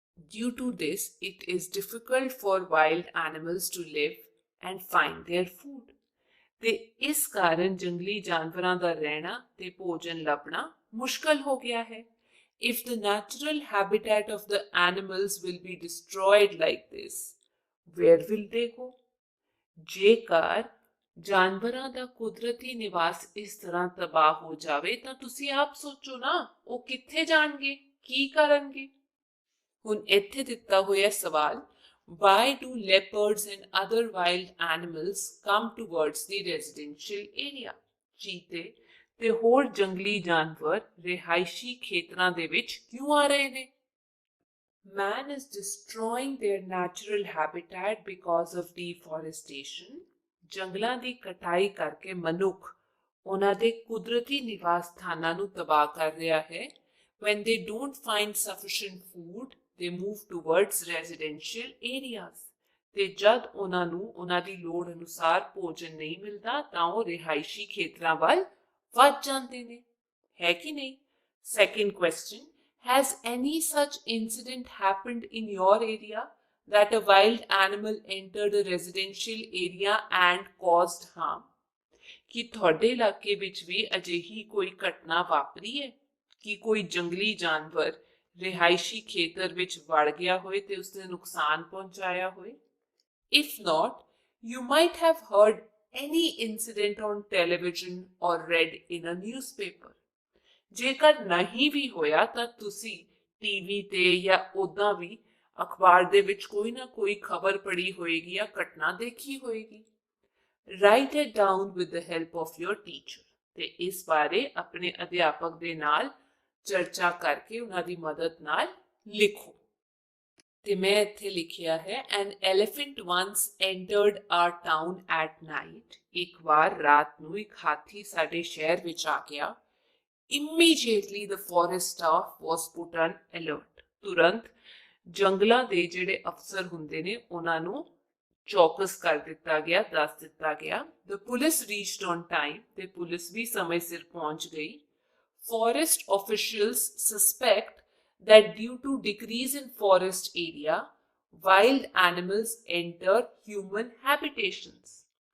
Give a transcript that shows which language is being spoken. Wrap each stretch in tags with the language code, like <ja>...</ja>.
<en>Due to this, it is difficult for wild animals to live and find their food.</en> <pa>ਤੇ ਇਸ ਕਾਰਨ ਜੰਗਲੀ ਜਾਨਵਰਾਂ ਦਾ ਰਹਿਣਾ ਤੇ ਭੋਜਨ ਲੱਭਣਾ ਮੁਸ਼ਕਲ ਹੋ ਗਿਆ ਹੈ।</pa> <en>If the natural habitat of the animals will be destroyed like this, where will they go?</en> <pa>ਜੇਕਰ ਜਾਨਵਰਾਂ ਦਾ ਕੁਦਰਤੀ ਨਿਵਾਸ ਇਸ ਤਰ੍ਹਾਂ ਤਬਾਹ ਹੋ ਜਾਵੇ ਤਾਂ ਤੁਸੀਂ ਆਪ ਸੋਚੋ ਨਾ, ਉਹ ਕਿੱਥੇ ਜਾਣਗੇ, ਕੀ ਕਰਨਗੇ? ਹੁਣ ਇੱਥੇ ਦਿੱਤਾ ਹੋਇਆ ਸਵਾਲ,</pa> <en>why do leopards and other wild animals come towards the residential area?</en> <pa>ਚੀਤੇ ਤੇ ਹੋਰ ਜੰਗਲੀ ਜਾਨਵਰ ਰਿਹਾਇਸ਼ੀ ਖੇਤਰਾਂ ਦੇ ਵਿੱਚ ਕਿਉਂ ਆ ਰਹੇ ਨੇ?</pa> <en>Man is destroying their natural habitat because of deforestation.</en> <pa>ਜੰਗਲਾਂ ਦੀ ਕਟਾਈ ਕਰਕੇ ਮਨੁੱਖ ਉਹਨਾਂ ਦੇ ਕੁਦਰਤੀ ਨਿਵਾਸ ਸਥਾਨਾਂ ਨੂੰ ਤਬਾਹ ਕਰ ਰਿਹਾ ਹੈ.</pa> <en>When they don't find sufficient food, they move towards residential areas.</en> <pa>ਤੇ ਜਦ ਉਹਨਾਂ ਨੂੰ ਉਹਨਾਂ ਦੀ ਲੋੜ ਅਨੁਸਾਰ ਭੋਜਨ ਨਹੀਂ ਮਿਲਦਾ ਤਾਂ ਉਹ ਰਿਹਾਇਸ਼ੀ ਖੇਤਰਾਂ ਵੱਲ ਵੱਧ ਜਾਂਦੇ ਨੇ. ਹੈ ਕਿ ਨਹੀਂ?</pa> <en>Second question, has any such incident happened in your area that a wild animal entered a residential area and caused harm?</en> <pa>ਕਿ ਤੁਹਾਡੇ ਇਲਾਕੇ ਵਿੱਚ ਵੀ ਅਜਿਹੀ ਕੋਈ ਘਟਨਾ ਵਾਪਰੀ ਹੈ ਕਿ ਕੋਈ ਜੰਗਲੀ ਜਾਨਵਰ ਰਿਹਾਇਸ਼ੀ ਖੇਤਰ ਵਿੱਚ ਵੜ ਗਿਆ ਹੋਏ ਤੇ ਉਸਨੇ ਨੁਕਸਾਨ ਪਹੁੰਚਾਇਆ ਹੋਏ?</pa> <en>If not, you might have heard any incident on television or read in a newspaper.</en> <pa>ਜੇਕਰ ਨਹੀਂ ਵੀ ਹੋਇਆ ਤਾਂ ਤੁਸੀਂ ਟੀਵੀ ਤੇ ਜਾਂ ਉਦਾਂ ਵੀ ਅਖਬਾਰ ਦੇ ਵਿੱਚ ਕੋਈ ਨਾ ਕੋਈ ਖਬਰ ਪੜ੍ਹੀ ਹੋਏਗੀ ਜਾਂ ਘਟਨਾ ਦੇਖੀ ਹੋਏਗੀ.</pa> <en>Write it down with the help of your teacher.</en> <pa>ਤੇ ਇਸ ਬਾਰੇ ਆਪਣੇ ਅਧਿਆਪਕ ਦੇ ਨਾਲ ਚਰਚਾ ਕਰਕੇ ਉਹਨਾਂ ਦੀ ਮਦਦ ਨਾਲ ਲਿਖੋ. ਤੇ ਮੈਂ ਇੱਥੇ ਲਿਖਿਆ ਹੈ,</pa> <en>An elephant once entered our town at night.</en> <pa>ਇੱਕ ਵਾਰ ਰਾਤ ਨੂੰ ਇੱਕ ਹਾਥੀ ਸਾਡੇ ਸ਼ਹਿਰ ਵਿੱਚ ਆ ਗਿਆ.</pa> <en>Immediately the forest staff was put on alert.</en> <pa>ਤੁਰੰਤ ਜੰਗਲਾਂ ਦੇ ਜਿਹੜੇ ਅਫਸਰ ਹੁੰਦੇ ਨੇ ਉਹਨਾਂ ਨੂੰ ਚੌਕਸ ਕਰ ਦਿੱਤਾ ਗਿਆ, ਦੱਸ ਦਿੱਤਾ ਗਿਆ.</pa> <en>The police reached on time.</en> <pa>ਤੇ ਪੁਲਿਸ ਵੀ ਸਮੇਂ ਸਿਰ ਪਹੁੰਚ ਗਈ.</pa> <en>Forest officials suspect that due to decrease in forest area, wild animals enter human habitations.</en>